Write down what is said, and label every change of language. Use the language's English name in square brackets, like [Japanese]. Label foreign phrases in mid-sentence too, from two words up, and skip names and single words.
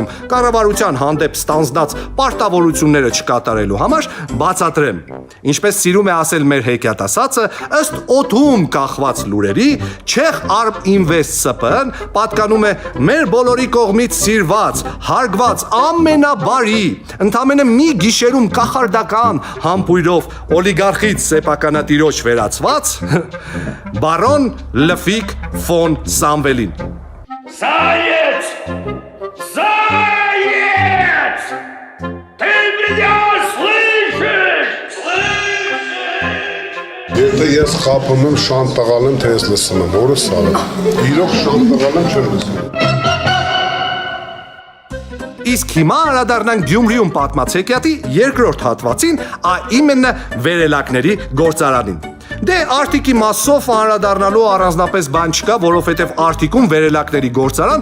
[Armenian] կառավարության հանդեպ ստանձնած պարտավորությունները չկատարելու համար, բացատրեմ։ Ինչպես սիրում է ասել մեր հեքիաթասացը, ըստ օդում կախված լուրերի, Չեխ Արմ Ինվեստ ՍՊ-ն պատկանում է մեր բոլորի կողմից սիրված, հարգված ամենաբարի, ընդամենը մի գիշերում կախարդական համբույրով օլիգարխից սեփականատիրոջ վերածված բարոն Լֆիկ ֆոն Սամվելին։ [Russian] Заяц! Заяц! Ты меня слышишь? [Armenian] Եթե ես խափում եմ, շան տղալ եմ, թե ես լսում եմ, որը սար է։ Իրոք շան տղալ եմ, չեմ լսում։ Իսկ հիմա անդրադառնանք Գյումրիում պատմած հեքիաթի երկրորդ հատվածին, իմенно վերելակների գործարանին։ Դե Արտիկի մասով անդրադառնալու առանձնապես բան չկա, որովհետև Արտիկում վերելակների գործարան